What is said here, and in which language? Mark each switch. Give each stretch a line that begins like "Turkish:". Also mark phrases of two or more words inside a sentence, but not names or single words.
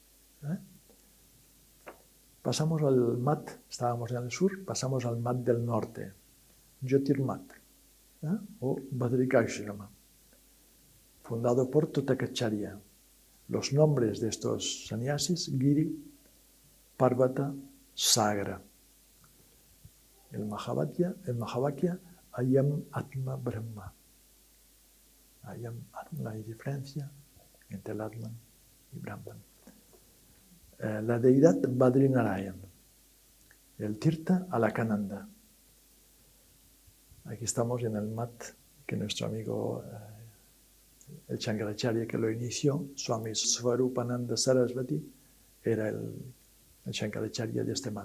Spanish: Pasamos al mat, estábamos en el sur, pasamos al mat del norte, Jyotirmat, o Badrikashrama, fundado por Tathagacharya. Los nombres de estos sannyasis: Giri, Parvata, Sagra.
Sanskrit: El Mahavakya, Ayam Atma Brahma. Ayam Atma,
Spanish: hay diferencia entre el Atman y Brahman. La deidad Badrinarayan. El Tirtha Alakananda. Aquí estamos en el mat que nuestro amigo el Shankaracharya que lo inició, Swami Svarupananda Sarasvati, era el Shankaracharya de este mat.